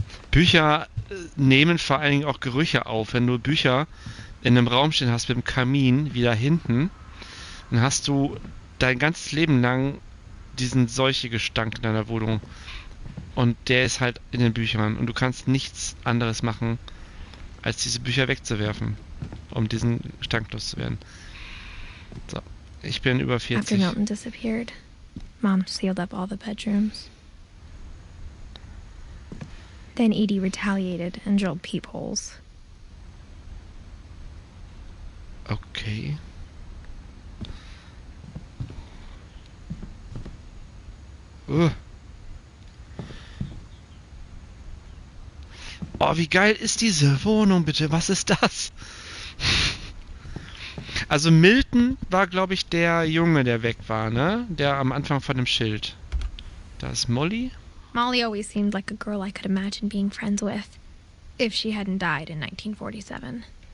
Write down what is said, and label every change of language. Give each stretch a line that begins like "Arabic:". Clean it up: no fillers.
German: Bücher nehmen vor allen Dingen auch Gerüche auf. Wenn du Bücher in einem Raum stehen hast mit dem Kamin, wie da hinten, dann hast du dein ganzes Leben lang diesen Seuchegestank in deiner Wohnung. Und der ist halt in den Büchern. Und du kannst nichts anderes machen, als diese Bücher wegzuwerfen, um diesen Gestank loszuwerden. So, ich bin über 40.
English: After Milton disappeared, Mom sealed up all the bedrooms. Then Edie retaliated and drilled peepholes. Okay.
German: Oh, wie geil ist diese Wohnung, bitte? Was ist das? Also Milton war, glaube ich, der Junge, der weg war, ne? Der am Anfang von dem Schild. Da ist Molly.
English: Molly always seemed like a girl I could imagine being friends with, if she hadn't died in 1947.